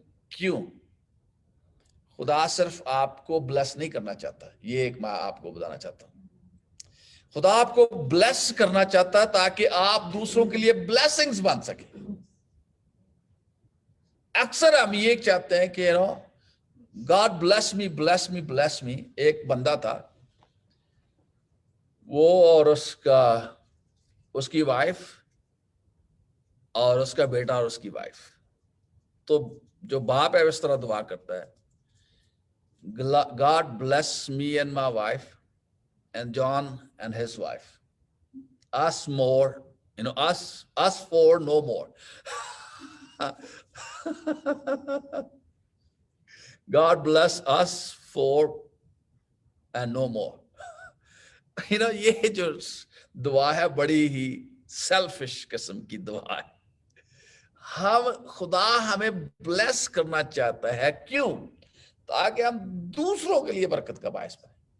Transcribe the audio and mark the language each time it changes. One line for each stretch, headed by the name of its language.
Urdu: کیوں؟ خدا صرف آپ کو بلیس نہیں کرنا چاہتا. یہ ایک میں آپ کو بتانا چاہتا ہوں, خدا آپ کو بلیس کرنا چاہتا ہے تاکہ آپ دوسروں کے لیے بلیسنگز بن سکیں. اکثر ہم یہ چاہتے ہیں کہ گاڈ بلیس می بلیس می بلیس می. ایک بندہ تھا, وہ اور اس کی وائف اور اس کا بیٹا اور اس کی وائف. تو جو باپ ہے اس طرح دعا کرتا ہے,
English: God bless me and my wife and John and his wife. Us more, us four, no more. God bless us four and no more.
Urdu: یہ جو دعا ہے بڑی ہی سیلفش قسم کی دعا ہے. خدا ہمیں بلیس کرنا چاہتا ہے. کیوں؟ تاکہ ہم دوسروں کے لیے برکت کا باعث بنیں.